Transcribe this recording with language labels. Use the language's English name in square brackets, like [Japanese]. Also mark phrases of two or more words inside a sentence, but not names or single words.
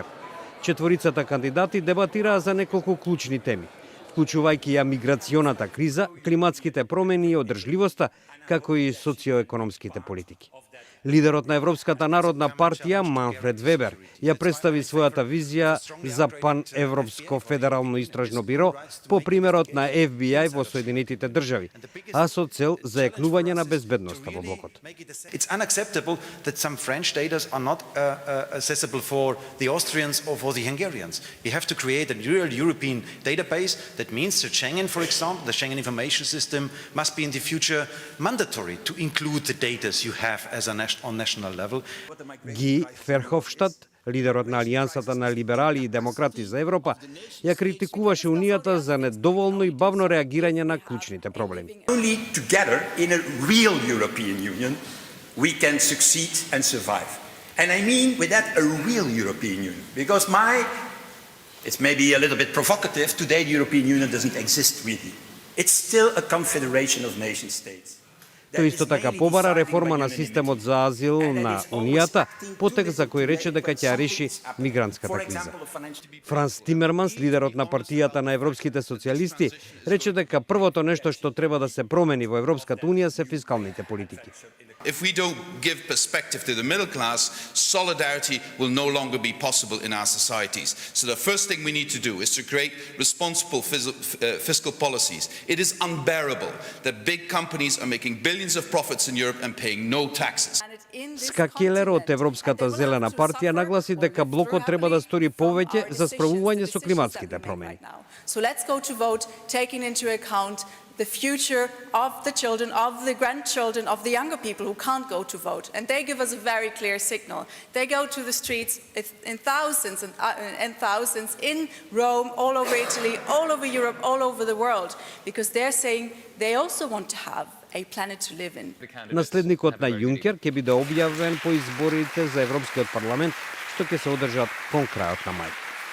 [Macedonian] Четворицата кандидати дебатираа за неколку клучни теми, вклучувајќи ја миграционата криза, климатските промени и одржливоста, како и социоекономските политики. Лидерот на Европската народна партија Манфред Вебер ја представи својата визија за паневропско федерално истражно биро по примерот на FBI во Соединетите држави, а со цел заекнување на безбедноста во блокот. [English] It's unacceptable that some French data are not accessible for the Austrians or for the Hungarians. We have to create a real European database. That means that Schengen, for example, the Schengen information system must be in the future mandatory to include the data you have as on national level. [Macedonian] Ги Ферховштад, лидерот на Алијансата на либерали и демократи за Европа, ја критикуваше Унијата за недоволно и бавно реагирање на клучните проблеми. [English] Only together in a real European Union we can succeed and survive. And I mean with that a real European Union, because it's maybe a little bit provocative, today the European Union doesn't exist really. It's still a confederation of nation states. [Macedonian] Тој исто така побара реформа на системот за азил на Унијата, потек за кој рече дека ќе ја реши мигрантската криза. Франс Тимерманс, лидерот на партијата на европските социјалисти, рече дека првото нешто што треба да се промени во Европската Унија се фискалните политики. [English] If we don't give perspective to the middle class, solidarity will no longer be possible in our societies. So the first thing we need to do is to create responsible fiscal policies. It is unbearable that big companies are making billions of profits in Europe and paying no taxes. [Macedonian] Ска Келер од Европската зелена партија нагласи дека блокот треба да стори повеќе за справување со климатските промени. [English] So let's go to vote taking into account the future of the children, of the grandchildren, of the younger people who can't go to vote. And they give us a very clear signal. They go to the streets in thousands and thousands in Rome, all over Italy, all over Europe, all over the world, because they're saying they also want to have a planet to live in. [Macedonian] Наследникот на Јункер ќе биде објавен по изборите за Европскиот парламент, што ќе се одржат кон крајот на мај.